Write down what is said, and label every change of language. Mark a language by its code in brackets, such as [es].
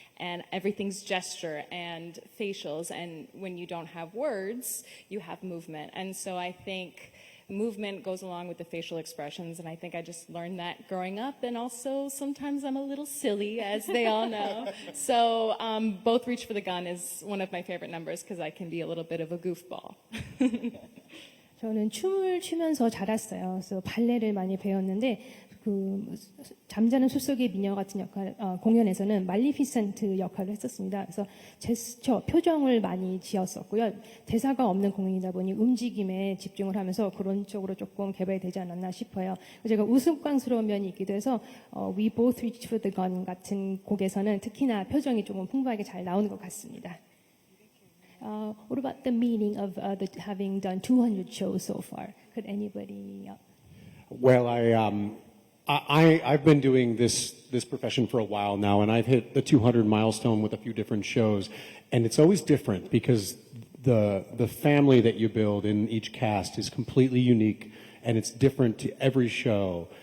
[en] And everything's gesture and facials. And when you don't have words, you have movement. And so I think movement goes along with the facial expressions. And I think I just learned that growing up. And also, sometimes I'm a little silly, as they all know. So both Reach for the Gun is one of my favorite numbers because I can be a little bit of a goofball. [ko] 저는 춤을 추면서 자랐어요. 그래서 발레를 많이 배웠는데 잠자는 숲속의 미녀 같은 역할 공연에서는 말리피센트 역할을 했었습니다. 그래서 제스처, 표정을 많이 지었었고요. 대사가 없는 공연이다 보니 움직임에 집중을 하면서 그런 쪽으로 조금 개발이 되지 않았나 싶어요. 제가 우스꽝스러운 면이 있기도 해서 We Both Reach for the Gun 같은 곡에서는 특히나 표정이 조금 풍부하게 잘 나오는 것 같습니다. [en] What about the meaning of having done 200 shows so far? Could anybody? Well, I've been doing this profession for a while now, and I've hit the 200 milestone with a few different shows, and it's always different because the family that you build in each cast is completely unique, and it's different to every show.